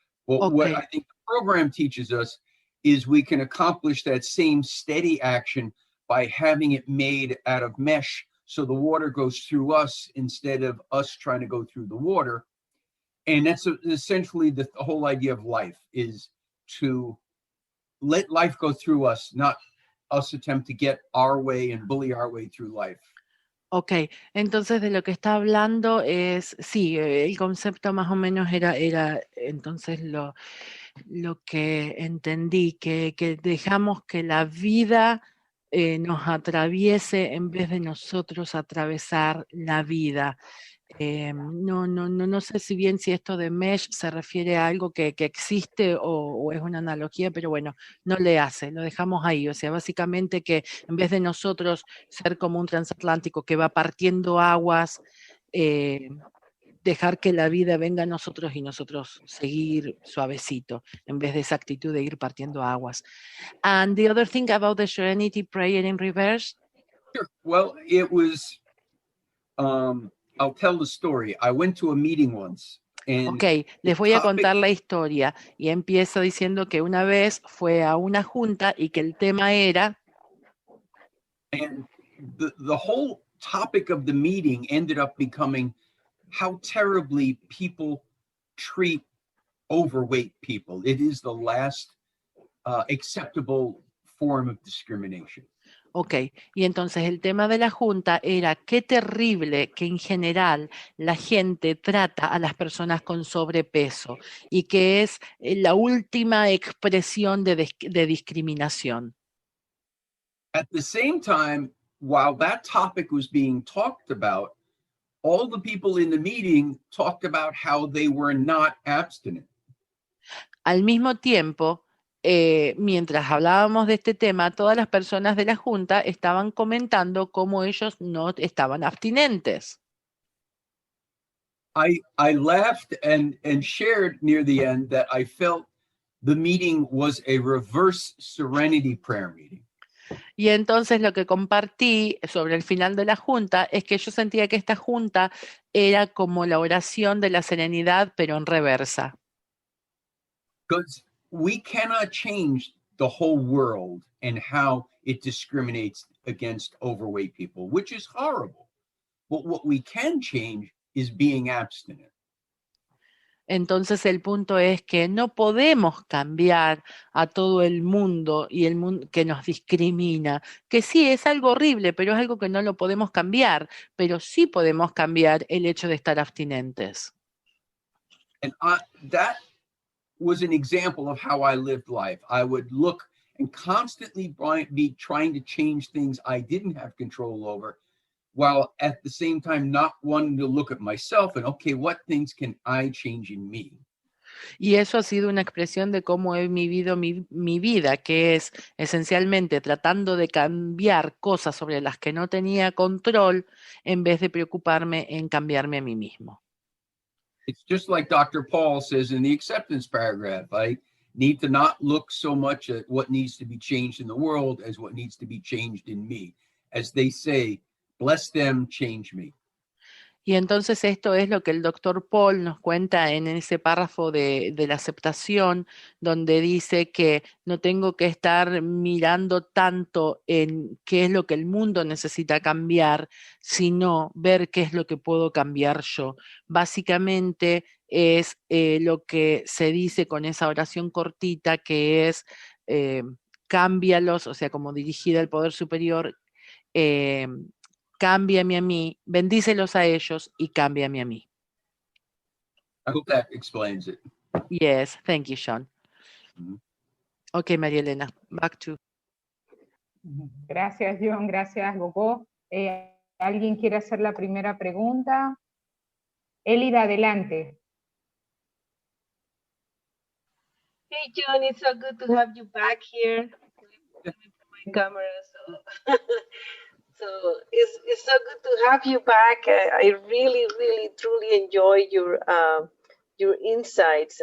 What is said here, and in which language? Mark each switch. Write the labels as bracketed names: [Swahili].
[English] Well, what I think the program teaches us is we can accomplish that same steady action by having it made out of mesh, so the water goes through us instead of us trying to go through the water. And that's essentially the whole idea of life, is to let life go through us, not us attempt to get our way and bully our way through life. [Spanish] Ok, entonces de lo que está hablando es, sí, el concepto más o menos era entonces lo que entendí, que dejamos que la vida nos atraviese en vez de nosotros atravesar la vida. No sé si bien si esto de mesh se refiere a algo que existe o es una analogía, pero bueno, no le hace, lo dejamos ahí. O sea, básicamente que en vez de nosotros ser como un transatlántico que va partiendo aguas, dejar que la vida venga a nosotros y nosotros seguir suavecito, en vez de esa actitud de ir partiendo aguas. [English] And the other thing about the Serenity Prayer in reverse? Sure. Well, it was... I'll tell the story. I went to a meeting once. [Spanish] Ok, les voy a contar la historia y empiezo diciendo que una vez fue a una junta y que el tema era... [English] And the whole topic of the meeting ended up becoming how terribly people treat overweight people. It is the last acceptable form of discrimination. [Spanish] Ok, y entonces el tema de la junta era qué terrible que en general la gente trata a las personas con sobrepeso y que es la última expresión de discriminación. [English] At the same time, while that topic was being talked about, all the people in the meeting talked about how they were not abstinent. [Spanish] Al mismo tiempo, mientras hablábamos de este tema, todas las personas de la junta estaban comentando cómo ellos no estaban abstinentes. [English] I laughed and shared near the end that I felt the meeting was a reverse serenity prayer meeting. [Spanish] Y entonces lo que compartí sobre el final de la junta es que yo sentía que esta junta era como la oración de la serenidad, pero en reversa. [English] Because we cannot change the whole world and how it discriminates against overweight people, which is horrible. But what we can change is being abstinent. [Spanish] Entonces el punto es que no podemos cambiar a todo el mundo y el mundo que nos discrimina, que sí es algo horrible, pero es algo que no lo podemos cambiar, pero sí podemos cambiar el hecho de estar abstinentes. [English] And that was an example of how I lived life. I would look and constantly be trying to change things I didn't have control over, while at the same time not wanting to look at myself and, okay, what things can I change in me? [Spanish] Y eso ha sido una expresión de cómo he vivido mi vida, que es esencialmente tratando de cambiar cosas sobre las que no tenía control en vez de preocuparme en cambiarme a mí mismo. [English] It's just like Dr. Paul says in the acceptance paragraph. I need to not look so much at what needs to be changed in the world as what needs to be changed in me. As they say, bless them, change me. [Spanish] Y entonces esto es lo que el doctor Paul nos cuenta en ese párrafo de la aceptación, donde dice que no tengo que estar mirando tanto en qué es lo que el mundo necesita cambiar, sino ver qué es lo que puedo cambiar yo. Básicamente es lo que se dice con esa oración cortita, que es cámbialos, o sea, como dirigida al poder superior, cámbiame a mí, bendícelos a ellos y cámbiame a mí. [English] I hope that explains it. Yes, thank you, Sean. Mm-hmm. Okay, María Elena, back to. [Spanish] Gracias, John. Gracias, Gogo. ¿Alguien quiere hacer la primera pregunta? Elida, adelante. [English] Hey, John, it's so good to have you back here. My camera, so. So it's so good to have you back. I really, really, truly enjoy your insights.